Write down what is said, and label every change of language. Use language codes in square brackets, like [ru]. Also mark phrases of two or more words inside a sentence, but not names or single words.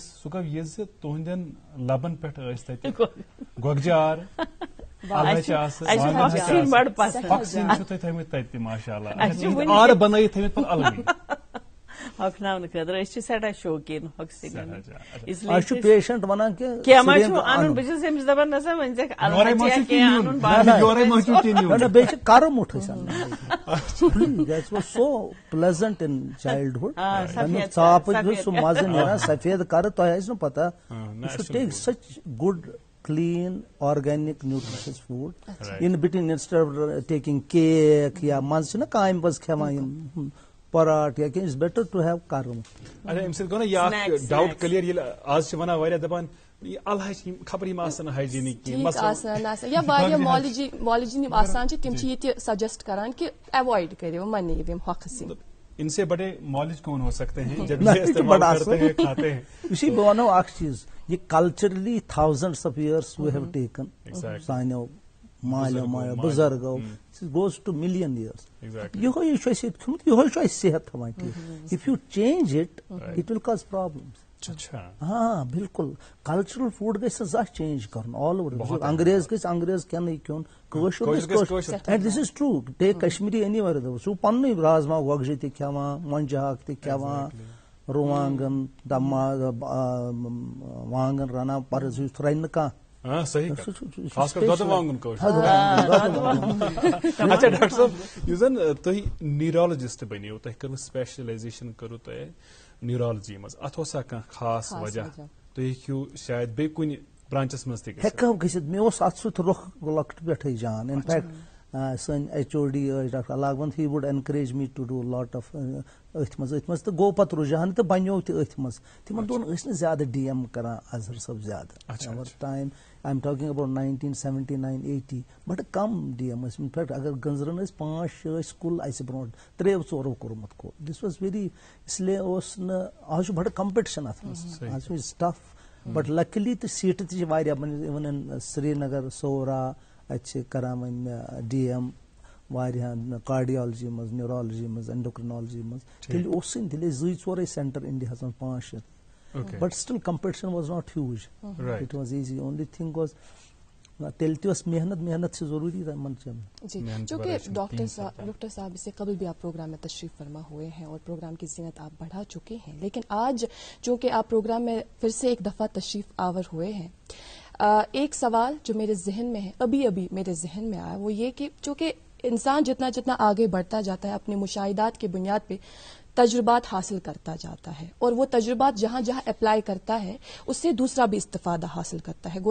[ks] سُہ گوٚو یہِ زِ تُہنٛدٮ۪ن لبن پٮ۪ٹھ ٲسۍ تتہِ گۄگجار چھِو تُہۍ تھٲومٕتۍ تتہِ تہِ ماشاء اللہ آرٕ بنٲیِتھ تھٲومٕتۍ پتہٕ الگٕے ہۄکھناونہٕ خٲطرٕ. أسۍ چھِ سٮ۪ٹھاہ شوقیٖن ہۄکھسٕے. پیشنٹ ونان کینٛہہ ما چھُ اَنُن بہٕ چھَس أمِس دپان نسا وۄنۍ ژےٚ کینٛہہ اَنُن بیٚیہِ چھِ کرمُٹھ أسۍ اَنان. [en] that was so pleasant in childhood. [ks] ژاپٕچ سُہ مزٕ نیران سفید کرٕ. تۄہہِ آسہِ نہٕ پتہ یہِ چھُ [en] take such good clean organic nutritious food in between instead of taking cake [ks] یا منٛزٕ چھِنہ کامہِ پَزِ کھٮ۪وان یِم پراٹ یا کینٛہہ. [en] it's better to have [ks] کرم. اَمہِ سۭتۍ گوٚو نا یہِ اکھ [en] doubt clear [ks] ییٚلہِ آز چھِ وَنان واریاہ دَپان الحج خبر یِم آسن نہٕ ہایجیٖنِک کینٛہہ یا واریاہ مالجی یِم آسان چھِ تِم چھِ یہِ تہِ سجسٹ کران کہِ ایوایڈ کٔرِو مہ نِیِو یِم ہۄکھٕ سِنۍ. [ur] ان سے بڑے مالج کون ہو سکتے ہیں جب یہ استعمال کرتے ہیں کھاتے ہیں. [ks] اسی بہٕ وَنو اکھ چیٖز یہِ [en] culturally thousands of years we have taken [ks] سانیو مالیو مالیو بُزرگو [en] goes to million years. [ks] یِہوے چھُ اَسہِ ییٚتہِ کھیوٚمُت یِہوے چھُ اَسہِ صحت تھاوان ٹھیٖک. [en] if you change it it will cause problems. [ur] ہاں بالکل. [en] cultural food [ks] گژھِ نہٕ زانٛہہ چینج کرُن [en] all over. [ks] انگریز گژھِ انگریز کھٮ۪نٕے کھیوٚن کٲشُر گژھِ کٲشُر. [en] and this is true. take Kashmiri anywhere [ks] سُہ چھُ پننُے رازما گۄگجہِ تہِ کھٮ۪وان مۄنجہِ ہاکھ تہِ کھٮ۪وان رُوانگن وانگن رنان پَتہٕ سُہ رَنہِ نہٕ کانٛہہ. اچھا ڈاکٹر صٲب یُس زن تُہۍ نیورولجسٹ بنیو تۄہہِ کٔروٕ سپیشلایزیشن کٔروٕ تۄہہِ نیورولجی منٛز اتھ اوسا کانٛہہ خاص وجہ تُہۍ ہیٚکِو شاید بیٚیہِ کُنہِ برانچس منٛز تہِ ہیٚکو گٔژھِتھ. مےٚ اوس اتھ سۭتۍ روٚخ لۄکٹہِ پٮ۪ٹھٕے جان. [en] in fact [ks] سٲنۍ HOD ٲسۍ ڈاکٹر علاقبند [en] he would encourage me to do lot of [ks] أتھۍ منٛز تہٕ گوٚو پتہٕ رُجحان تہٕ بنیو تہِ أتھۍ منٛز. تِمن دۄہن ٲسۍ نہٕ زیادٕ DM کران اظہر صٲب زیادٕ. [en] over time I am talking about 1979-80 بڑٕ کم DM ٲسۍ. in fact [ks] اگر گنٛزرن ٲسۍ 5-6 ٲسۍ کُل اسہِ برونٛٹھ 3-4 کوٚرمُت کُل. [en] this was very [ks] اس لیے اوس نہٕ آز چھُ بڑٕ کمپِٹشن اتھ منٛز. آز چھُ [en] it's tough but luckily [ks] تہٕ سیٖٹہٕ تہِ چھِ واریاہ [en] even in Srinagar [ks] صورا اتہِ چھِ کران وۄنۍ DM واریاہن کارڈیالجی منٛز نیورولجی منٛز اینڈوکرینالجی منٛز. تیٚلہِ اوسُے نہٕ تیٚلہِ ٲسۍ 2-4 سینٹر انڈیاہس منٛز 5-6. [en] but still competition was not huge. it was easy. only thing was [ks] تیٚلہِ تہِ ٲس محنت چھِ ضروٗری تِمن جی. [ur] چونکہ ڈاکٹر صاحب اس سے قبل بھی آپ پروگرام میں تشریف فرما ہوئے ہیں اور پروگرام کی زینت آپ بڑھا چکے ہیں. لیکن آج چونکہ آپ پروگرام میں پھر سے ایک دفعہ تشریف آور ہوئے ہیں, ایک سوال جو میرے ذہن میں ہے ابھی میرے ذہن میں آیا وہ یہ کہ چونکہ انسان جتنا آگے بڑھتا جاتا ہے اپنے مشاہدات کی بنیاد پہ تجربات حاصل کرتا جاتا ہے اور وہ تجربات جہاں جہاں اپلائی کرتا ہے اس سے دوسرا بھی استفادہ حاصل کرتا ہے.